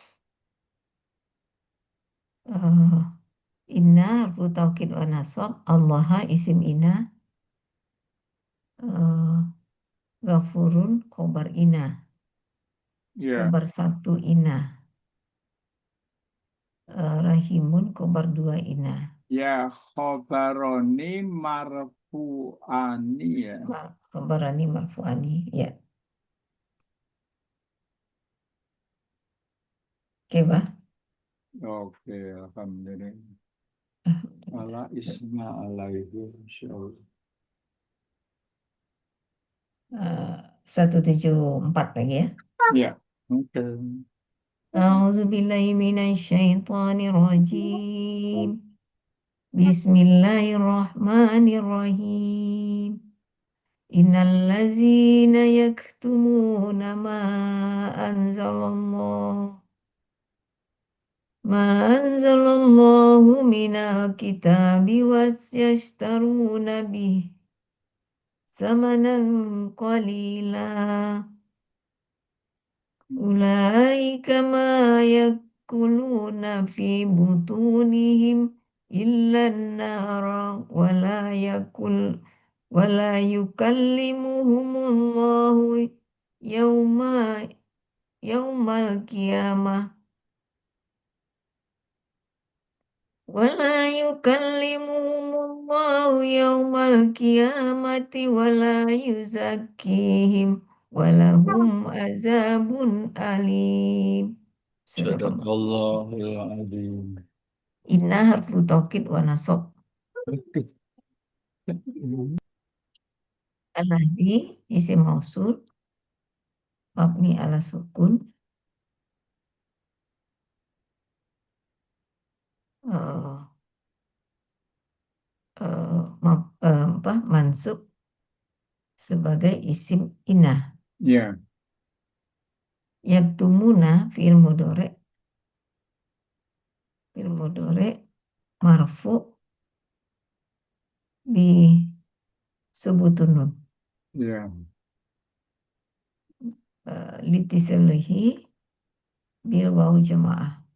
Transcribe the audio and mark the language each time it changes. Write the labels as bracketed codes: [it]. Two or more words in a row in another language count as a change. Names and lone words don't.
[ar] Eh, إنّ حرف توكيد ونصب. الله اسم إنّ. eh, غفورٌ خبر إنّ. [id] Ya, Khobar satu inna. Rahimun khobar dua inna. [ar] ya خبران مرفوعان ya. خبران مرفوعان. Ya. [id] Oke, Pak. Oke, alhamdulillah. [ar] على اسم عليه إن شاء الله. [id] 174 lagi ya. Ya, oke. [ar] أعوذ بالله من الشيطان الرجيم. بسم الله الرحمن الرحيم. إن الذين يكتمون ما أنزل الله من الكتاب ويشترون به ثمنا قليلا. أولئك ما يأكلون في بطونهم إلا النار ولا يكلمهم الله يوم يوم القيامة ولا يكلمهم الله يوم القيامة ولا يزكيهم ولهم عذاب أليم. صدق الله. صدق الله العظيم. إنّ حرف توكيد ونصب. الذي اسم موصول مبني على السكون eh, mansub sebagai اسم إنّ. [id] Ya, [ar] يكتمون فعل مضارع مرفوع بثبوت النون [id] ya, [ar] لاتصاله بواو الجماعة.